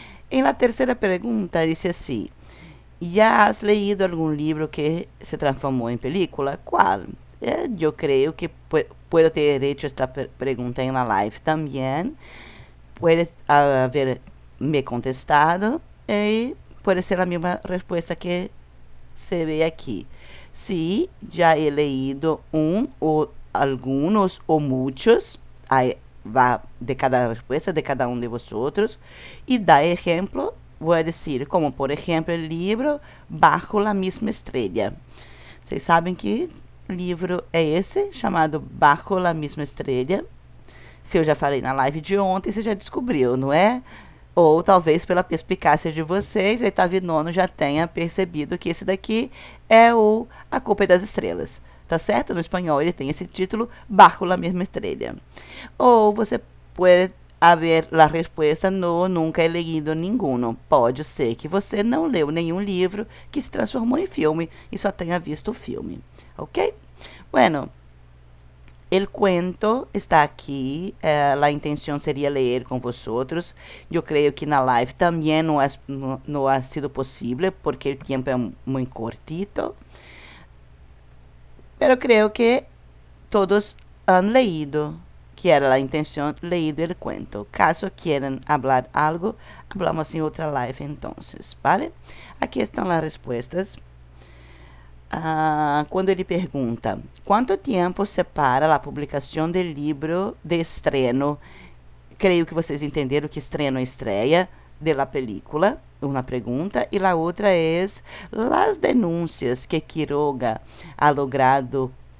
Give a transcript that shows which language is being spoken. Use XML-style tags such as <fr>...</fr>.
<pt>Em la terceira pergunta, disse assim, ¿ya has leído algum livro que se transformou em película? ¿Cuál? Eu creio que puedo ter hecho esta pergunta em la live também, pode haver me contestado e pode ser a mesma resposta que se ve aqui.</pt> <es>Si ya he leído un o algunos o muchos, ahí va de cada respuesta de cada uno de vosotros, y da ejemplo, voy a decir, como por ejemplo el libro Bajo la misma estrella.</es> <pt>Vocês sabem que livro é esse, chamado Bajo la misma estrella? Se eu já falei na live de ontem, você já descobriu, não é? Ou talvez pela perspicácia de vocês, o oitavo e nono já tenha percebido que esse daqui é A Culpa é das Estrelas. Tá certo? No espanhol ele tem esse título, Bajo la misma estrella. Ou você pode haver a resposta no nunca he leído ninguno. Pode ser que você não leu nenhum livro que se transformou em filme e só tenha visto o filme. Ok? Bueno, el cuento está aqui, a intenção seria ler com vosotros. Eu creio que na live também não ha sido possível, porque o tempo é muito cortito. Pero creio que todos han leído, que era a intenção, leído el cuento.</pt> <es>Caso quieran hablar algo, hablamos em outra live entonces, ¿vale?</es> <pt>Aqui estão as respostas. Quando ele pergunta, quanto tempo separa a publicação do livro de estreno? Creio que vocês entenderam que estreno é estreia de la película, uma pergunta, e a outra é as denúncias que Quiroga ha logrado</pt>